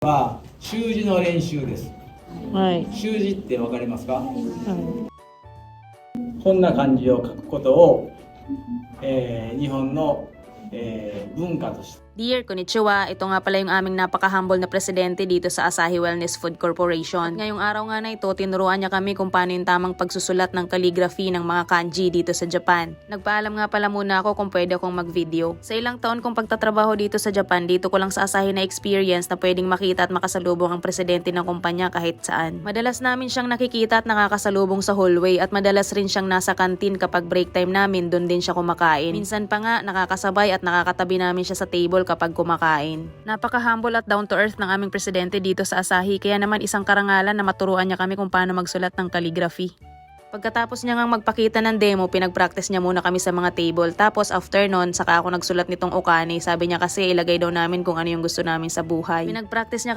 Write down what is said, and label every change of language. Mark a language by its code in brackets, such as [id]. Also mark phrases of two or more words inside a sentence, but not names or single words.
[ja] は習字の練習です。はい。習字ってわかりますか？はい。こんな漢字を書くことを、日本の、文化として [en] Dear Konnichiwa, [tl] ito nga pala yung aming napaka-humble na presidente dito sa Asahi Wellness Food Corporation. At ngayong araw nga na ito, tinuruan niya kami kung paano yung tamang pagsusulat ng calligraphy ng mga kanji dito sa Japan. Nagpaalam nga pala muna ako kung pwede akong mag-video. Sa ilang taon kong pagtatrabaho dito sa Japan, dito ko lang sa Asahi na experience na pwedeng makita at makasalubong ang presidente ng kumpanya kahit saan. Madalas namin siyang nakikita at nakakasalubong sa hallway at madalas rin siyang nasa kantin kapag [en] break time [tl] namin, doon din siya kumakain. Minsan pa nga, nakakasabay at nakakatabi namin siya sa table kapag kumakain. Napaka-humble at [en] down-to-earth [tl] ng aming presidente dito sa Asahi, kaya naman isang karangalan na maturuan niya kami kung paano magsulat ng calligraphy. Pagkatapos niya ngang magpakita ng demo, pinag-practice niya muna kami sa mga table. Tapos after nun, saka ako nagsulat nitong okane. Sabi niya kasi ilagay daw namin kung ano yung gusto namin sa buhay. Pinag-practice niya